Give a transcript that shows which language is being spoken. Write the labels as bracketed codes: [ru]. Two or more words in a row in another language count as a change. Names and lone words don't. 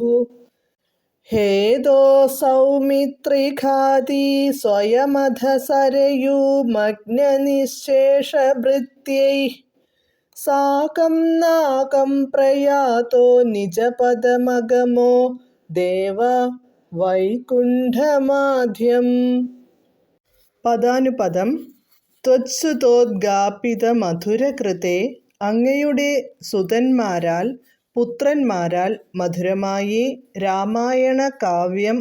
[sa] हेदो सौमित्रिघाती स्वयमधसरयूमग्ननिःशेषभृत्यैः साकं नाकं प्रयातो निजपदमगमो ദേവ വൈകുണ്ഠമാദ്യം. [ml] പദാനുപദം. ത്വത്സുതോദ്ഗാപിതമധുരകൃതേ, അങ്ങയുടെ സുതന്മാരാൽ പുത്രന്മാരാൽ മധുരമായി രാമായണ കാവ്യം